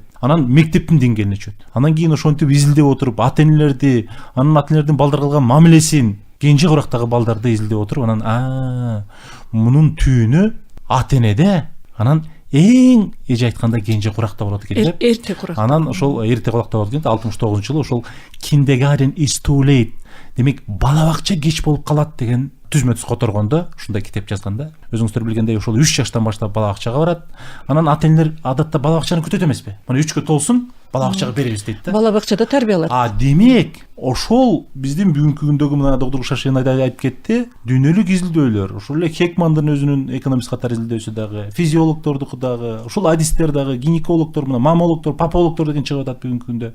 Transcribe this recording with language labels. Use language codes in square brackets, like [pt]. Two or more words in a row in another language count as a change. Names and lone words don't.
[ky] Анан мектептин деңгээлине чөйт. Анан кийин ошентип изилдеп отуруп, ата-энелерди, анан ата-энелердин балдарга кылган мамилесин, кенже курактагы балдарды изилдеп отуруп, анан мунун түйүнү ата-энеде, анан эң эже айтканда кенже куракта болот экен деп. Эрте куракта. Анан ошол эрте куракта болот экен. 69-жылы ошол [en] Kindergarten is too late. [ky] Демек, бала бакча кеч болуп калат деген түзмө түз которгондо ушундай китеп жазганда. Өзүңүздөр билгендей, ошол 3 жаштан баштап бала бакчага барат. Анан ата-энелер адатта бала бакчаны күтөт эмеспи? Мына 3кө толсун, бала бакчага беребиз дейт да. Бала бакчада тарбиялат. Демек, ошол биздин бүгүнкү күндөгү мына доктор Шашин айтып кетти, дүйнөлүк изилдөөлөр, ошол эле Хекмандын өзүнүн экономист катары изилдөөсү дагы, физиологдордуку дагы, ошол адистер дагы, гинекологдор, мына мамологдор, папологдор деген чыгып атат бүгүнкү күндө.